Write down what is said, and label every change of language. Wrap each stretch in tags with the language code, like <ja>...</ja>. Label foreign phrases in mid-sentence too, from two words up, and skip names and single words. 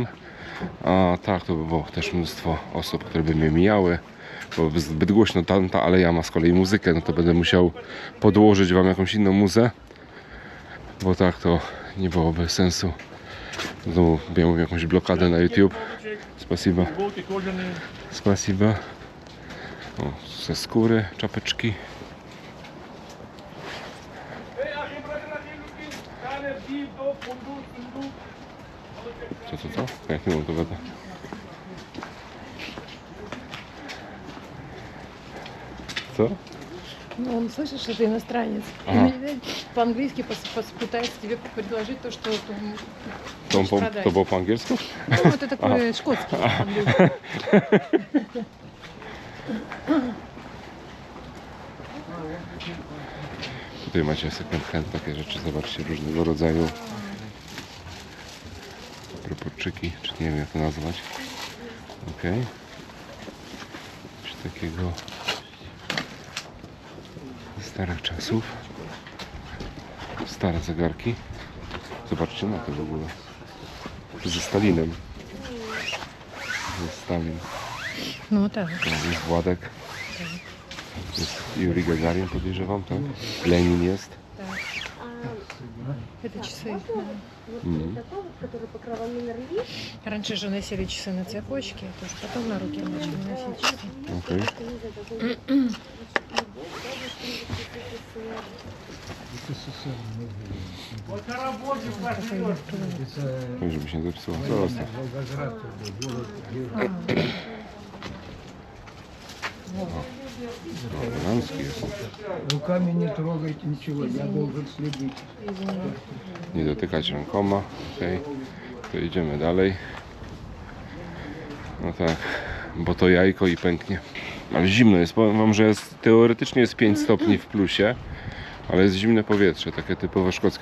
<pl>A tak, to by było też mnóstwo osób, które by mnie mijały, bo zbyt głośno ta aleja ma z kolei muzykę, no to będę musiał podłożyć wam jakąś inną muzę, bo tak to nie byłoby sensu. Znowu miałem jakąś blokadę na YouTube.</pl> <ru>Спасибо. Спасибо.</ru> <pl>O, ze skóry, czapeczki. Co? Jak nie mam to gada. Co?</pl> <ru>Ну, он слышит, что ты иностранец. По-английски пытается тебе предложить то, что ты хочешь продать.</ru> <pl>To było po angielsku?</pl> <ru>Ну, это такой шкотский английский.</ru> <pl>Tutaj macie</pl> <en>second hand,</en> <pl>takie rzeczy, zobaczcie, różnego rodzaju proporczyki, czy nie wiem jak to nazwać. Coś takiego ze starych czasów. Stare zegarki. Zobaczcie na to w ogóle. Ze Stalinem. Jest Stalin. No tak. Jest Władek. Jest Juri Gagarin, podejrzewam, tak? Lenin jest.</pl> <ru>Так. Это часы. Раньше же носили часы на цепочке, тоже потом на руке начали носить часы.</ru> <pl>Żeby się zepsuło. Zostaw. Elegancki jest.</pl> <ru>Руками не трогайте ничего, я должен следить.</ru> <pl>Nie dotykać rękoma. To idziemy dalej. No tak, bo to jajko i pęknie. Ale zimno jest, powiem wam, że teoretycznie jest 5 stopni w plusie, ale jest zimne powietrze, takie typowo szkockie.</pl>